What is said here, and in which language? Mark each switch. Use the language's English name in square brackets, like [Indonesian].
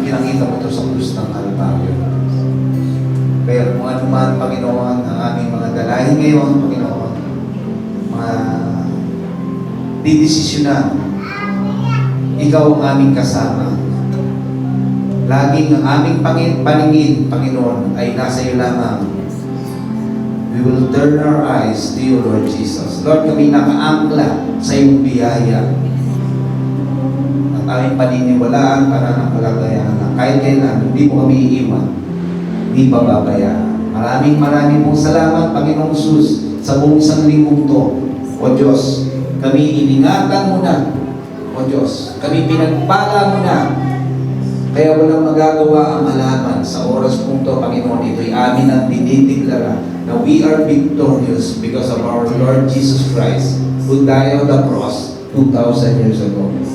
[Filipino] Pinakita mo ito sa krus ng Kalbaryo. Pero kung ano man, Panginoon, ang aming mga dalahin ngayon, Panginoon, mga didesisyonan, ikaw ang aming kasama. Laging ang aming paningin, Panginoon, ay nasa iyo lamang. [English] We will turn our eyes to you, Lord Jesus. [Filipino] Lord, kami nakaangkla sa iyong biyaya. At aming paniniwalaan para ng kalagayan na kahit kailan, hindi mo kami iiwan. Hindi pababayaan. Maraming pong salamat, Panginoong Hesus, sa buong isang linggong to. O Diyos, kami iningatan mo na. O Diyos, kami pinagpala mo na. Kaya walang magagawa ang malaman sa oras pong to, Panginoon. Ito'y amin ang dinideklara na [English] we are victorious because of our Lord Jesus Christ who died on the cross 2,000 years ago.